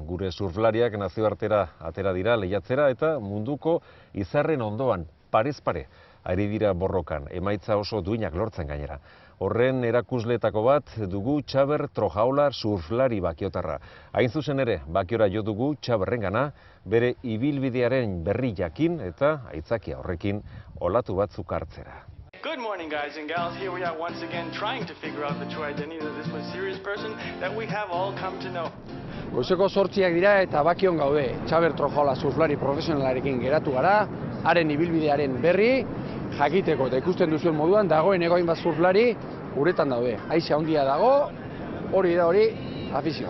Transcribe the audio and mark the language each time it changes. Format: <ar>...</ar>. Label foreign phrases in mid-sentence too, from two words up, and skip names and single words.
<eu>Gure surflariak nazioartera atera dira lehiatzera eta munduko izarren ondoan, parez pare, ari dira borrokan, emaitza oso duinak lortzen gainera. Horren erakusletako bat dugu Txaber Trojaola surflari bakiotarra. Hain zuzen ere, bakiora jo dugu Txaberrengana, bere ibilbidearen berri jakin eta aitzakia horrekin olatu batzuk hartzera.</eu> <en>Good morning, guys and gals. Here we are once again trying to figure out the true identity of this mysterious person that we have all come to know.</en> <eu>Goizeko 8 dira eta bakion gaude. Txaber Trojaola surflari profesionalarekin geratu gara, haren ibilbidearen berri, jakiteko eta ikusten duzuen moduan, dagoen egoin bat surflari uretan daude. Aize handia dago, hori da hori, afizioa.</eu>